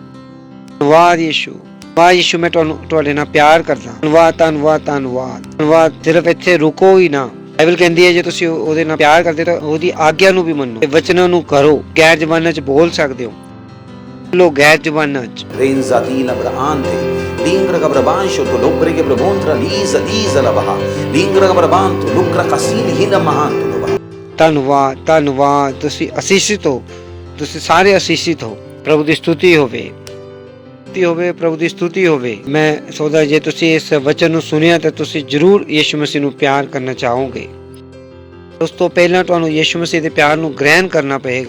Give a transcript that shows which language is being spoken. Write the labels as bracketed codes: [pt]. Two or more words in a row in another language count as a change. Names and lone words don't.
[pa] ਧੰਨਵਾਦ ਯੀਸ਼ੂ। ਵਾਹ ਯੀਸ਼ੂ, ਮੈਂ ਤੁਹਾਡੇ ਨਾਲ ਪਿਆਰ ਕਰਦਾ। ਧੰਨਵਾਦ, ਧੰਨਵਾਦ, ਧੰਨਵਾਦ, ਧੰਨਵਾਦ। ਸਿਰਫ ਇੱਥੇ ਰੁਕੋ ਹੀ ਨਾ। ਬਾਈਬਲ ਕਹਿੰਦੀ ਹੈ ਜੇ ਤੁਸੀਂ ਉਹਦੇ ਨਾਲ ਪਿਆਰ ਕਰਦੇ ਤਾਂ ਉਹਦੀ ਆਗਿਆ ਨੂੰ ਵੀ ਮੰਨੋ, ਵਚਨਾਂ ਨੂੰ ਕਰੋ। ਗੈਰ ਜ਼ਬਾਨਾਂ 'ਚ ਬੋਲ ਸਕਦੇ ਹੋ, ਲੋਕ ਗੈਰ ਜ਼ਬਾਨਾਂ 'ਚ। Renzatina brahante, lingra gabrabancho to lobre ke brabontra liza liza labaha, lingra gabrabanto lukra kasili hina mahanto labaha। ਧੰਨਵਾਦ, ਧੰਨਵਾਦ। ਤੁਸੀਂ ਅਸੀਸ਼ਿਤ ਹੋ, ਤੁਸੀਂ ਸਾਰੇ ਅਸੀਸਿਤ ਹੋ। ਪ੍ਰਭੂ ਦੀ ਸਤੁਤੀ ਹੋਵੇ, ਪ੍ਰਭੂ ਦੀ ਸਤੁਤੀ ਹੋਵੇ। ਮੈਂ ਸੋਚਦਾ ਜੇ ਤੁਸੀਂ ਇਸ ਵਚਨ ਨੂੰ ਸੁਣਿਆ ਤਾਂ ਤੁਸੀਂ ਜ਼ਰੂਰ ਯਿਸੂ ਮਸੀਹ ਨੂੰ ਪਿਆਰ ਕਰਨਾ ਚਾਹੋਗੇ। ਉਸ ਤੋਂ ਪਹਿਲਾਂ ਤੁਹਾਨੂੰ ਯਿਸੂ ਮਸੀਹ ਦੇ ਪਿਆਰ ਨੂੰ ਗ੍ਰਹਿਣ ਕਰਨਾ ਪਏਗਾ।